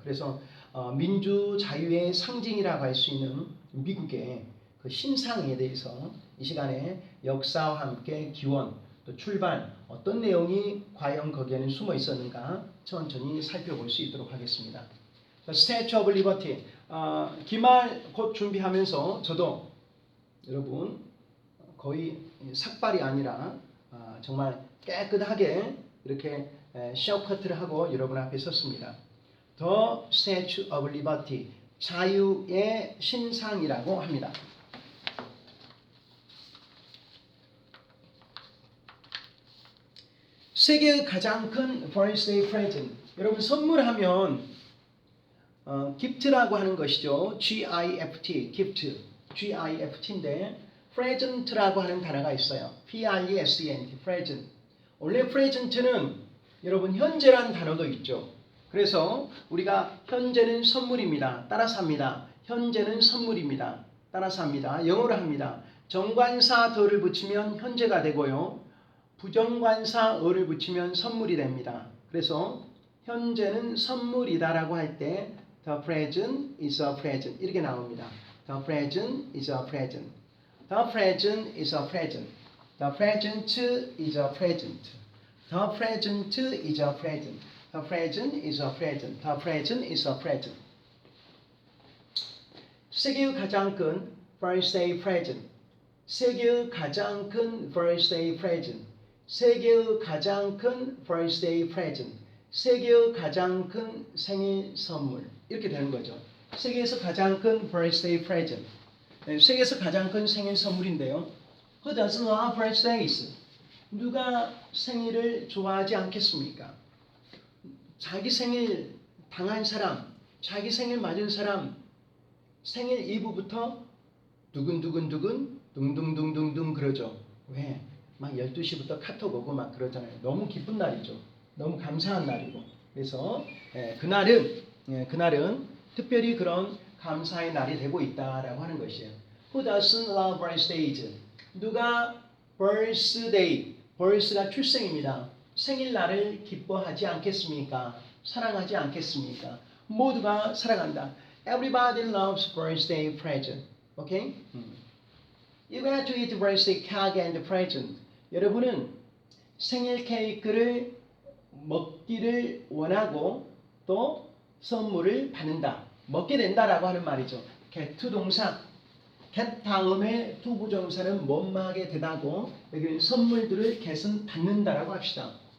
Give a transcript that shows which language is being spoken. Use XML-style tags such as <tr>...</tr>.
<ko>그래서 민주 자유의 상징이라고 할 수 있는 미국의 그 신상에 대해서 이 시간에 역사와 함께 기원, 또 출발, 어떤 내용이 과연 거기에는 숨어 있었는가 천천히 살펴볼 수 있도록 하겠습니다. Statue of Liberty, 기말 곧 준비하면서 저도 여러분 거의 삭발이 아니라 정말 깨끗하게 이렇게 셔커트를 하고 여러분 앞에 섰습니다. The Statue of Liberty, 자유의 신상이라고 합니다. 세계의 가장 큰</ko> <en>birthday present.</en> <ko>여러분 선물하면 gift라고 하는 것이죠. GIFT, gift, GIFT인데 present라고 하는 단어가 있어요.</ko> <en>PRESENT, present.</en> <ko>원래 present는 여러분 현재라는 단어도 있죠. 그래서 우리가 현재는 선물입니다. 따라서 합니다. 현재는 선물입니다. 따라서 합니다. 영어로 합니다. 정관사 더를 붙이면 현재가 되고요. 부정관사 어를 붙이면 선물이 됩니다. 그래서 현재는 선물이다라고 할 때</ko> <en>The present is a present</en> <ko>이렇게 나옵니다.</ko> <en>The present is a present. The present is a present. The present is a present. The present is a present. The present is a present. The present is a present.</en> <ko>세계의 가장 큰</ko> <en>birthday present.</en> <ko>세계의 가장 큰 birthday present. 세계의 가장 큰</ko> <en>birthday present.</en> <ko>세계의 가장 큰 생일 선물. 이렇게 되는 거죠. 세계에서 가장 큰</ko> <en>birthday present.</en> <ko>네, 세계에서 가장 큰 생일 선물인데요.</ko> <en>Who doesn't love birthdays?</en> <ko>누가 생일을 좋아하지 않겠습니까? 자기 생일 당한 사람, 자기 생일 맞은 사람, 생일 이브부터 두근두근두근, 둥둥둥둥둥 그러죠. 왜? 막 12시부터 카톡 오고 막 그러잖아요. 너무 기쁜 날이죠. 너무 감사한 날이고. 그래서 그날은 특별히 그런 감사의 날이 되고 있다라고 하는 것이에요.</ko> <en>Who doesn't love birthdays?</en> <ko>누가 birth가 출생입니다. 생일날을 기뻐하지 않겠습니까? 사랑하지 않겠습니까? 모두가 사랑한다.</ko> <en>Everybody loves birthday present. Okay? You got to eat birthday cake and present.</en> <ko>여러분은 생일 케이크를 먹기를 원하고 또 선물을 받는다. 먹게 된다라고 하는 말이죠. get 동사. get 다음에 to 부정사는 뭐뭐하게 되다고 여기는 선물들을 get은 받는다라고 합시다.</ko>